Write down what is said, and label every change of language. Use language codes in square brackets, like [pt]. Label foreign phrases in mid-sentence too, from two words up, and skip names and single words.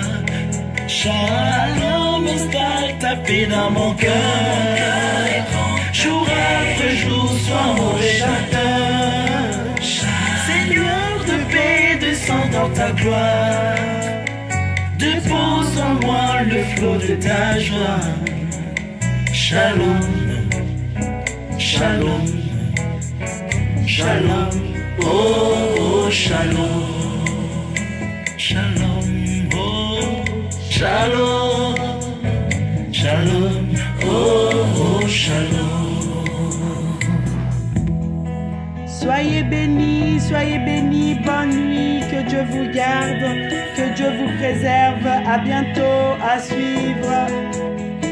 [fr] Shalom, installe ta paix dans mon cœur. Jour après jour, sois mon rédempteur. Seigneur de paix, descends dans ta gloire. Dépose en moi le flot de ta joie. [he] שלום, שלום, שלום, oh, oh, שלום. שלום, oh, שלום, שלום, oh, oh, שלום. [fr] Soyez bénis, bonne nuit, que Dieu vous garde, que Dieu vous préserve. À bientôt, à suivre.